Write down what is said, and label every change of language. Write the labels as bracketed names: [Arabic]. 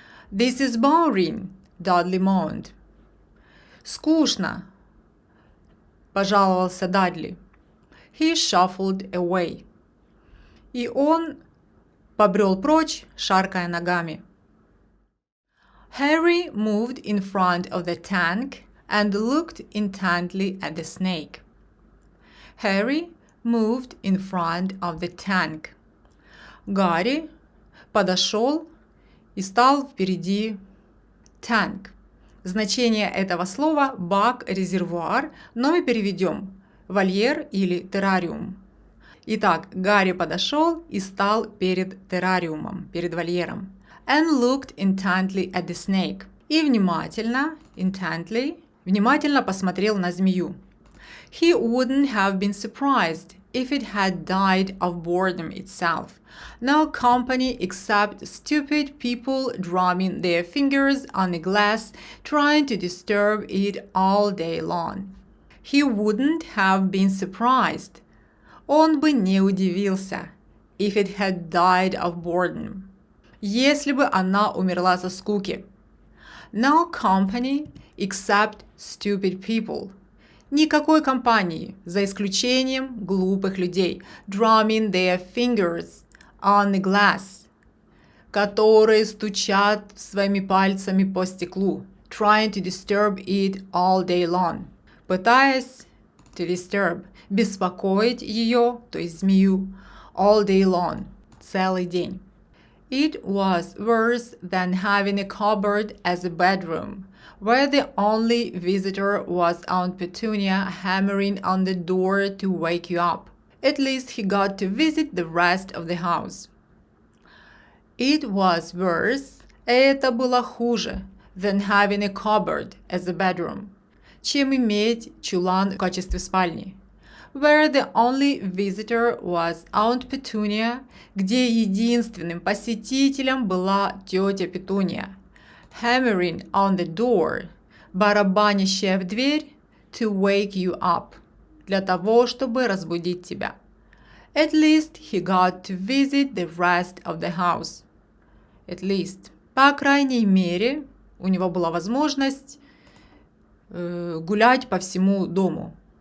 [English] This is boring, Dudley moaned. [Russian] Скучно, пожаловался Дадли. [English] He shuffled away. [Russian] И он побрел прочь, шаркая ногами. [English] Harry moved in front of the tank and looked intently at the snake. Harry moved in front of the tank. [Russian] Гарри подошел и стал впереди tank. Значение этого слова – бак, резервуар, но мы переведем вольер или террариум. Итак, Гарри подошел и стал перед террариумом, перед вольером. [English] And looked intently at the snake. [Russian] И внимательно, [English] intently, [Russian] внимательно посмотрел на змею. [English] He wouldn't have been surprised if it had died of boredom itself. No company except stupid people drumming their fingers on the glass, trying to disturb it all day long. He wouldn't have been surprised. [Russian] Он бы не удивился. [English] If it had died of boredom. [Russian] Если бы она умерла со скуки. [English] No company except stupid people. [Russian] Никакой компании, за исключением глупых людей. [English] Drumming their fingers on the glass. [Russian] Которые стучат своими пальцами по стеклу. [English] Trying to disturb it all day long. [Russian] Пытаясь [English] to disturb. [Russian] Беспокоить ее, то есть змею. [English] All day long. [Russian] Целый день. [English] It was worse than having a cupboard as a bedroom, where the only visitor was Aunt Petunia hammering on the door to wake you up. At least he got to visit the rest of the house. It was worse, [Russian] это было хуже, [English] than having a cupboard as a bedroom, [Russian] чем иметь чулан в качестве спальни. [English] Where the only visitor was Aunt Petunia, [Russian] где единственным посетителем была тетя Петуния. [English] Hammering on the door, [Russian] барабанящая в дверь, [English] to wake you up, [Russian] для того, чтобы разбудить тебя. [English] At least he got to visit the rest of the house. At least, [Russian] по крайней мере, у него была возможность гулять по всему дому.